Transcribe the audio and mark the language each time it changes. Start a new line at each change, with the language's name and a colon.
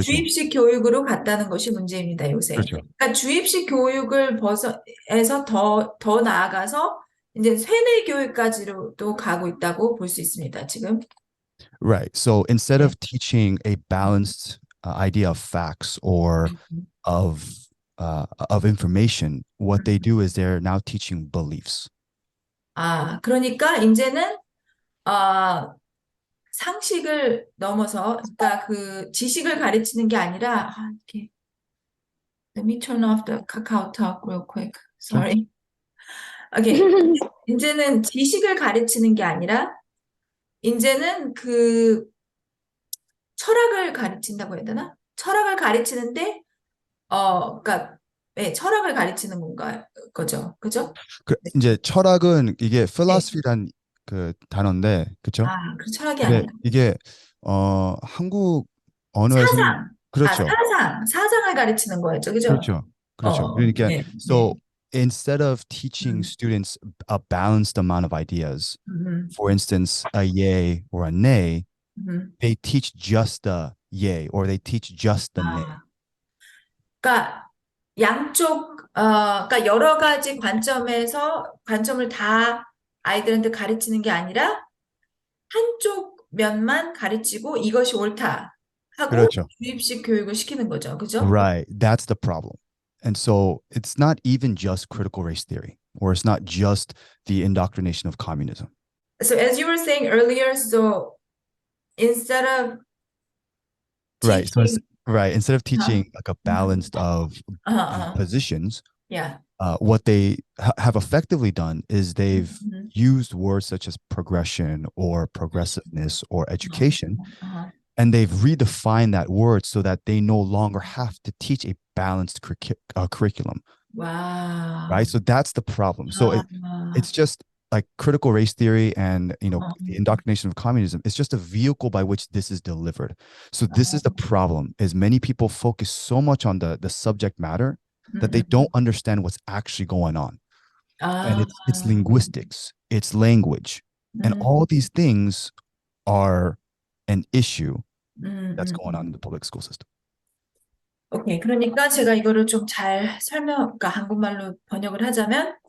Korean: 주입식 교육으로 갔다는 것이 문제입니다, 요새. 그렇죠. 그러니까 주입식 교육을 해서 더 나아가서 이제 세뇌 교육까지로도 가고 있다고 볼 수 있습니다, 지금.
English: Right. So instead of teaching a balanced idea of facts or of information, what they do is they're now teaching beliefs.
Korean: 그러니까 이제는 상식을 넘어서, 그러니까 그 지식을 가르치는 게 아니라, 이렇게.
English: Let me turn off the KakaoTalk real quick. Sorry. Okay.
Korean: 이제는 지식을 가르치는 게 아니라, 이제는 그 철학을 가르친다고 해야 되나? 철학을 가르치는데, 그러니까 네, 철학을 가르치는 거죠, 그죠? 이제 철학은 이게 philosophy란 그 단어인데, 그렇죠? 그 철학이 아니라 이게 한국 언어에서 그렇죠. 사상을 가르치는 거였죠, 그죠? 그렇죠. 그러니까
English: so instead of teaching students a balanced amount of ideas, for instance, a yay or a nay, they teach just the yay or they teach just the nay.
Korean: 그러니까 양쪽, 그러니까 여러 가지 관점을 다 아이들한테 가르치는 게 아니라 한쪽 면만 가르치고 이것이 옳다 하고 그렇죠. 주입식 교육을 시키는 거죠. 그죠?
English: Right. That's the problem. And so it's not even just critical race theory, or it's not just the indoctrination of communism. So as you were saying earlier, so instead of Right. So teaching, right. Instead of uh, teaching like a balanced of uh, positions, yeah. what they have effectively done is they've Mhm. used words such as progression or progressiveness or education, Uh-huh. and they've redefined that word so that they no longer have to teach a balanced curriculum. Wow. Right. So that's the problem. So it's just like critical race theory and the indoctrination of communism. It's just a vehicle by which this is delivered. So this is the problem: is many people focus so much on the subject matter that they don't understand what's actually going on. And it's linguistics, it's language, and all these things are an issue that's going on in the public school system. 오케이.
Korean: 그러니까 제가 이거를 좀 잘 그러니까 한국말로 번역을 하자면,